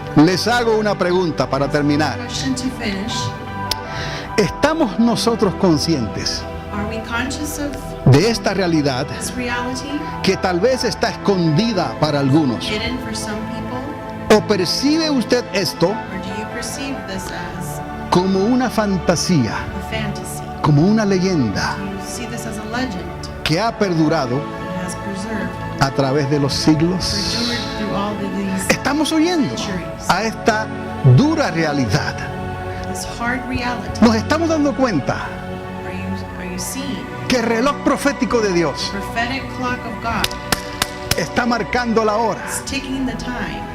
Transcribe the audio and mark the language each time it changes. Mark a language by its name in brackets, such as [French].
[Spanish] Les hago una pregunta para terminar. [English] Question to finish: [Spanish] ¿Estamos nosotros conscientes [English] are we conscious of [Spanish] de esta realidad [English] this reality, [Spanish] que tal vez está escondida para algunos? [English] hidden for some people, [Spanish] ¿O percibe usted esto [English] or do you perceive this as [Spanish] como una fantasía, [English] a fantasy? [Spanish] como una leyenda [English] Do you see this as a legend [Spanish] que ha perdurado [English] that has preserved, [Spanish] a través de los siglos? [English] endured through all of these [Spanish] Estamos oyendo a esta dura realidad. [English] this hard reality? [Spanish] Nos estamos dando cuenta [English] Are you seeing [Spanish] que el reloj profético de Dios [English] prophetic clock of God [Spanish] está marcando la hora, [English] is ticking the time?